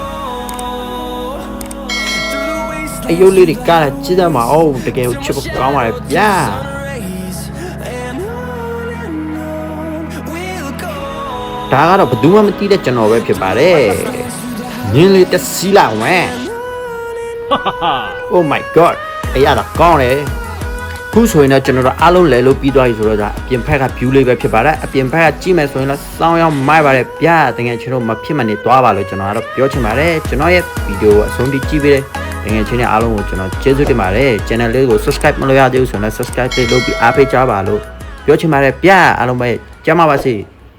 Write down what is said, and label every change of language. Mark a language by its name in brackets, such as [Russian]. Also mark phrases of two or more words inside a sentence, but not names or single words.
[Burmese] အယုတ်လေးတွေကလည်းကြည့်ကြမအောင်တကယ်ကိုချစ်ဖို့ကောင်းပါလေဗျာဒါကတော့ဘယ်သူမှမသိတဲ့ကျွန်တော်ပဲဖြစ်ပါတယ်ညင်းလေးတက်စီးလာဝဲ [English] oh my god [Burmese] အဲ့ရတာကောင်းတယ်ခုဆိုရင်တော့ကျွန်တော်တို့အားလုံးလဲလို့ပြီးသွားပြီဆိုတော့ဒါအပြင်ဖက်က view လေးပဲဖြစ်ပါတယ်အပြင်ဖက်ကကြည့်မယ်ဆိုရင်တော့စောင်းရောက်မိုက်ပါတယ်ဗျာတကယ်ချင်းတို့မဖြစ်မနေသွားပါလို့ကျွန်တော်ကတော့ပြောချင်ပါတယ်ကျွန်တော်ရဲ့ဗီဒီယိုကိုအဆုံးထိကြည့်ပေးတယ်တကယ်ချင်းနဲ့အားလုံးကိုကျွန်တော်ကျေးဇူးတင်ပါတယ် channel လေးကို subscribe မလုပ်ရသေးဘူးဆိုရင်လည်း subscribe လုပ်ပြီးအားပေးကြပါလို့ပြောချင်ပါတယ်ဗျာအားလုံးပဲကြမ်းပါပါစေ